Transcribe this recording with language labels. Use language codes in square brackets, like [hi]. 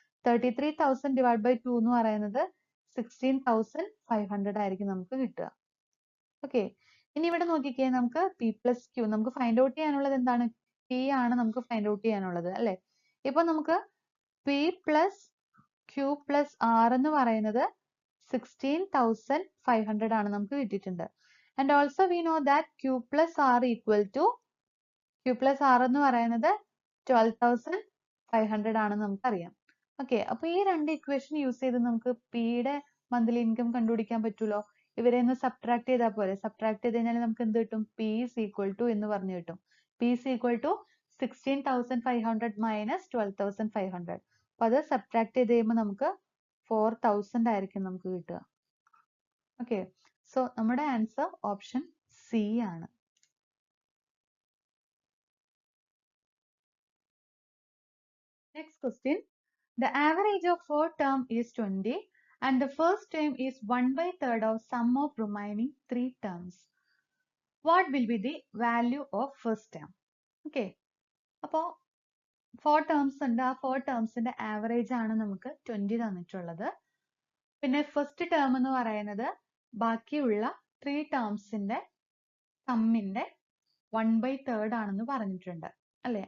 [ml] 33,000 divide by 2 എന്ന് പറയുന്നത് 16,500 ആയിരിക്കും നമുക്ക് കിട്ടുക. ഓക്കെ. ഇനി ഇവിടെ നോക്കിക്കേ, നമുക്ക് പി പ്ലസ് ക്യൂ നമുക്ക് ഫൈൻഡ് ഔട്ട് ചെയ്യാനുള്ളത് എന്താണ്? പി ആണ് നമുക്ക് ഫൈൻഡ് ഔട്ട് ചെയ്യാനുള്ളത് അല്ലെ. ഇപ്പൊ നമുക്ക് P plus Q plus R എന്ന് പറയുന്നത് 16,500 ആണ് നമുക്ക് കിട്ടിയിട്ടുണ്ട്. [en] And also we know that Q plus R equal to Q plus R [ml] എന്ന് പറയുന്നത് 12,500 ആണെന്ന് നമുക്കറിയാം. ഓക്കെ, അപ്പൊ ഈ രണ്ട് ഇക്വേഷൻ യൂസ് ചെയ്ത് നമുക്ക് P യുടെ മന്ത്ലി ഇൻകം കണ്ടുപിടിക്കാൻ പറ്റുമല്ലോ. ഇവരെ ഒന്ന് സബ്ട്രാക്ട് ചെയ്താൽ പോരെ. സബ്ട്രാക്ട് ചെയ്ത് കഴിഞ്ഞാൽ നമുക്ക് എന്ത് കിട്ടും? [en] P is equal to [ml] എന്ന് പറഞ്ഞു കിട്ടും. [en] P is equal to 16,500 minus 12,500. [ml] അപ്പൊ അത് സബ്ട്രാക്ട് ചെയ്ത് കഴിയുമ്പോൾ നമുക്ക് 4,000 ആയിരിക്കും നമുക്ക് കിട്ടുക. ഓക്കെ, സോ നമ്മുടെ ആൻസർ ഓപ്ഷൻ സി ആണ്. [en] Next question. The average of 4 term is 20 and the first term is 1/3 of sum of remaining 3 terms. What will be the value of first term? Okay. [ml] അപ്പോൾ 4 terms ഉണ്ട്. ആ 4 termsന്റെ average ആണ് നമുക്ക് 20 തന്നിട്ടുള്ളത്. പിന്നെ first term എന്ന് പറയുന്നത് ബാക്കിയുള്ള 3 termsന്റെ സമ്മിന്റെ 1/3 ആണെന്ന് പറഞ്ഞിട്ടുണ്ട് അല്ലെ.